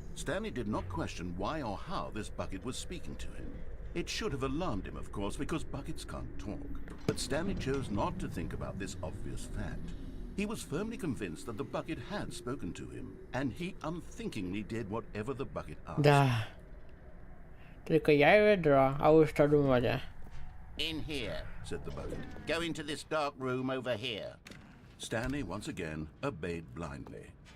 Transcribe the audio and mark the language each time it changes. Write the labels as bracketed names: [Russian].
[English] Stanley did not question why or how this bucket was speaking to him. It should have alarmed him, of course, because buckets can't talk. But Stanley chose not to think about this obvious fact. He was firmly convinced that the bucket had spoken to him, and he unthinkingly did whatever the bucket asked. [Russian] Да. Только я и ведро, а вы что думали? [English] In here. Said the bucket. Go into this dark room over here. Stanley once again obeyed blindly.